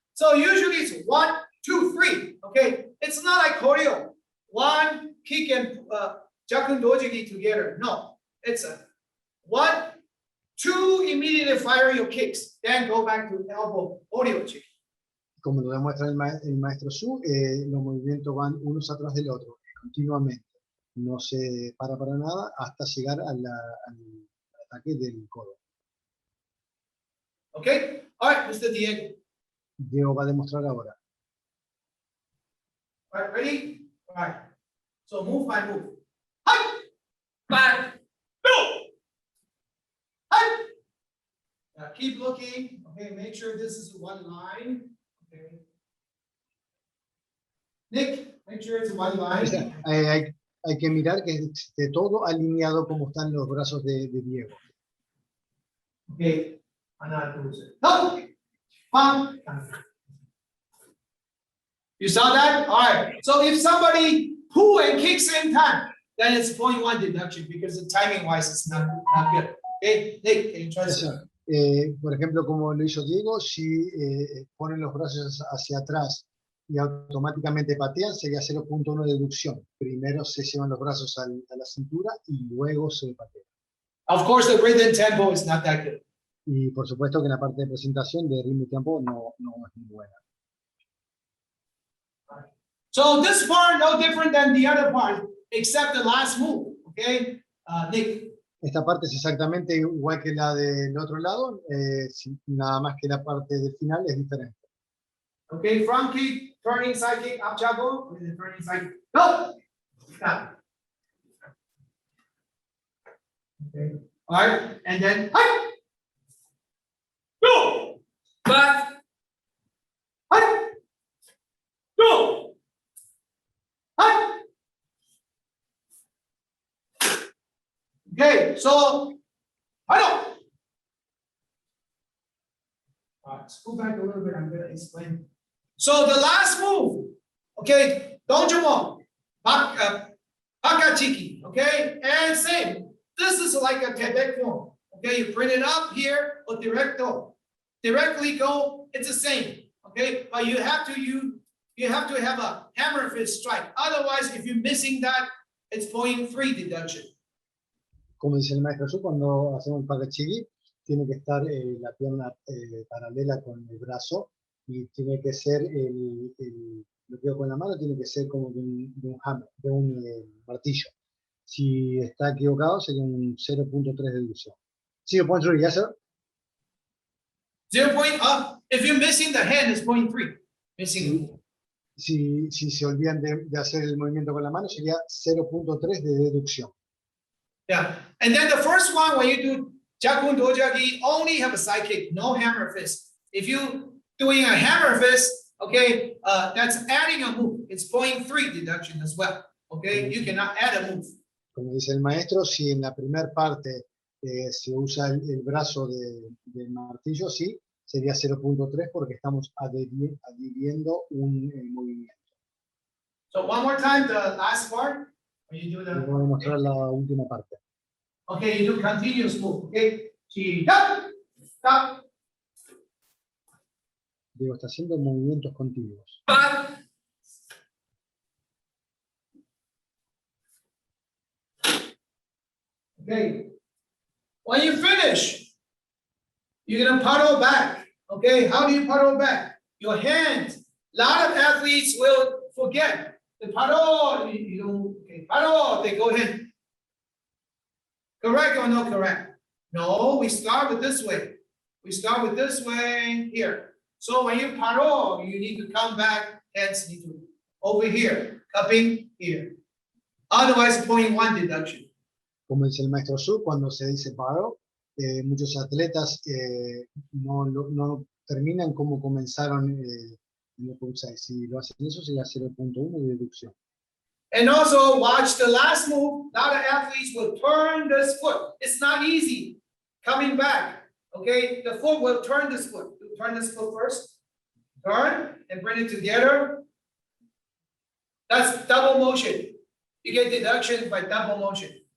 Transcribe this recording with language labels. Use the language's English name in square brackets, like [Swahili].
[English] So usually it's 1, 2, 3. Okay, it's not like choreo. 1 kick and jakun dojiki together. No, it's a 1, 2 immediately fire your kicks, then go back to elbow audio chick. [Spanish] Como lo demuestra el maestro Su, los movimientos van unos atrás del otro, continuamente. No se para nada hasta llegar al ataque del codo. [English] Okay, all right, Mr. Diego. [Spanish] Diego va a demostrar ahora. [English] All right, ready? All right. So move by move. Hi, back, go. Hi. Now keep looking. Okay, make sure this is one line. Okay. Nick, make sure it's one line. [Spanish] Hay que mirar que esté todo alineado como están los brazos de Diego. [English] Okay. No. Pump. You saw that? All right. So if somebody pull and kick same time, then it's 0.1 deduction because the timing wise it's not good. Okay, Nick, can you try this? [Spanish] Por ejemplo, como lo hizo Diego, si ponen los brazos hacia atrás y automáticamente patean, sería 0.1 de deducción. Primero se llevan los brazos a la cintura y luego se patean. [English] Of course, the rhythm tempo is not that good. [Spanish] Y por supuesto que en la parte de presentación de ritmo y tiempo no es muy buena. [English] So this part no different than the other part, except the last move. Okay, Nick. [Spanish] Esta parte es exactamente igual que la del otro lado, nada más que la parte del final es diferente. [English] Okay, front kick, turning side kick, up jump, with the turning side kick. Go! Stop. Okay, all right, and then, hi! Go! Back! Hi! Go! Hi! Okay, so, I don't. Let's go back a little bit. I'm going to explain. So the last move, okay, don't jump on. Pakachiki, okay? And same. This is like a Quebec form. Okay, you print it up here or directly go, it's the same. Okay, but you have to have a hammer fist strike. Otherwise, if you're missing that, it's 0.3 deduction. [Spanish] Como dice el maestro Su, cuando hacemos el pakachigi, tiene que estar la pierna paralela con el brazo y tiene que ser el bloqueo con la mano, tiene que ser como de un hammer, de un martillo. Si está equivocado, sería un 0.3 de deducción. [English] 0.3, yes, sir? 0. If you're missing the hand, it's 0.3. Missing. [Spanish] Si se olvidan de hacer el movimiento con la mano, sería 0.3 de deducción. [English] Yeah, and then the first one, when you do Jakun Dojagi, only have a side kick, no hammer fist. If you doing a hammer fist, okay, that's adding a move. It's 0.3 deduction as well. Okay, you cannot add a move. [Spanish] Como dice el maestro, si en la primera parte se usa el brazo del martillo, sí, sería 0.3 porque estamos adhiriendo un movimiento. [English] So one more time, the last part. When you do [Spanish] Les voy a mostrar la última parte. [English] okay, you do continuous move. Okay, stop. [Spanish] Digo, está haciendo movimientos continuos. [English] Okay, when you finish, you're gonna paddle back. Okay, how do you paddle back? Your hands. A lot of athletes will forget the paddle. You don't. Okay, paddle. They go ahead. Correct or no correct? No, we start with this way. We start with this way here. So when you paddle, you need to come back. Hands need to over here, cupping here. Otherwise, 0.1 deduction. [Spanish] Como dice el maestro Su, cuando se dice paro, muchos atletas no terminan como comenzaron en el Poomsae. Si lo hacen eso, sería 0.1 de deducción. [English] And also watch the last move. A lot of athletes will turn this foot. It's not easy coming back. Okay, the foot will turn this foot. Turn this foot first. Turn and bring it together. That's double motion. You get deduction by double motion.